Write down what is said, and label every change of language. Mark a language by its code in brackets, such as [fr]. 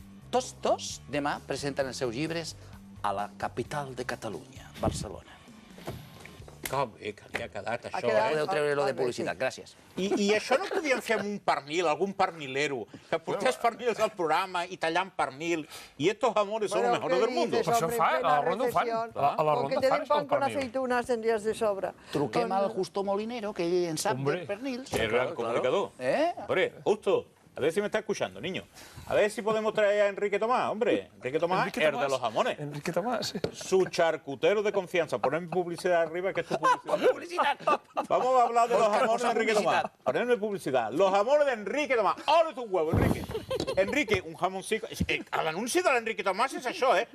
[ca] Tots dos demà presenten els seus llibres a la capital de Catalunya, Barcelona. Que bé que li ha quedat això, Podeu treure-lo de publicitat, gràcies. I això no podíem fer amb un pernil, algun pernilero, que portés pernils al programa i tallant pernil, i estos amores son los mejores del mundo. Per això fa, a la ronda ho fan. A la ronda fan això del [es] Con [ca] pernil. [es] aceitunas tendrías de sobra. [ca] Truquem al Justo Molinero, que ell en sap de pernils. [es] Qué gran comunicador. ¿Eh? Hombre, Justo, a ver si me está escuchando, niño. A ver si podemos traer a Enrique Tomás, hombre. Enrique Tomás, el de los jamones. Enrique Tomás, sí. Su charcutero de confianza. Ponedme publicidad arriba, que es tu publicidad. Vamos a hablar de los jamones de Enrique Tomás. Ponedme publicidad. Los jamones de Enrique Tomás. ¡Abre tu huevo, Enrique! Enrique, un jamoncico... [ca] L'anunci de l'Enrique Tomás és això, eh?